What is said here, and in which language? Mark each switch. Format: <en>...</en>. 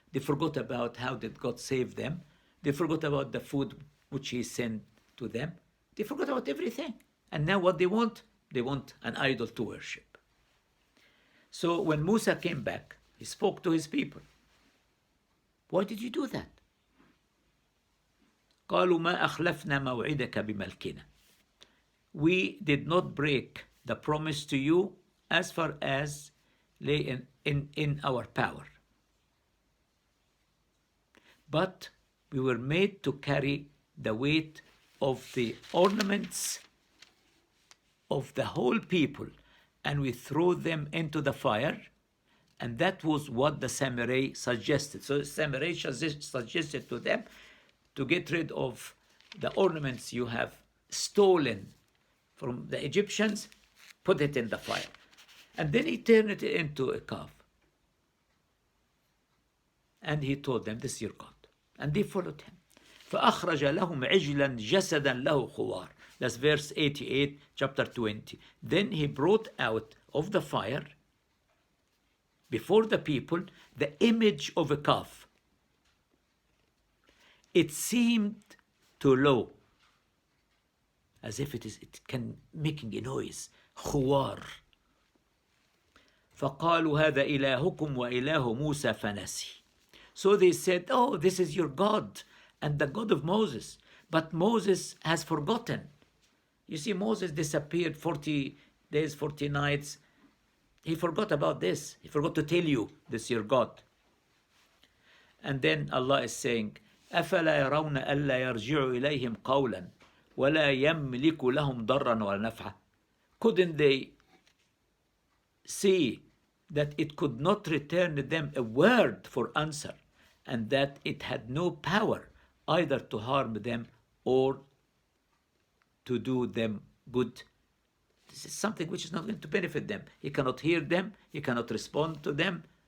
<en>They forgot about how did God save them. They forgot about the food which he sent to them. They forgot about everything. And now what they want an idol to worship. So when Musa came back, he spoke to his people. Why did you do that?</en> <ar>قالوا ما أخلفنا موعدك بملكنا.</ar> <en>We did not break the promise to you as far as lay in our power. But we were made to carry the weight of the ornaments of the whole people, and we threw them into the fire, and that was what the Samurai suggested. So Samurai suggested to them to get rid of the ornaments you have stolen from the Egyptians, put it in the fire. And then he turned it into a calf. And he told them, this is your God. And they followed him.</en> <ar>فأخرج لهم عجلا جسدا له خوار.</ar> <en>That's verse 88, chapter 20. Then he brought out of the fire, before the people, the image of a calf. It seemed to low, as if it can making a noise.</en> <ar>خوار. فقالوا هذا إلهكم وإله موسى فنسي.</ar> <en>So they said, oh, this is your God and the God of Moses. But Moses has forgotten. You see, Moses disappeared 40 days, 40 nights. He forgot about this. He forgot to tell you, this is your God. And then Allah is saying,</en> <ar>أفلا يرون ألا يرجع إليهم قولا ولا يملك لهم ضرا ولا نفعا.</ar> <en>Couldn't they see that it could not return them a word for answer, and that it had no power either to harm them or to do them good? This is something which is not going to benefit them. He cannot hear them. He cannot respond to them.</en>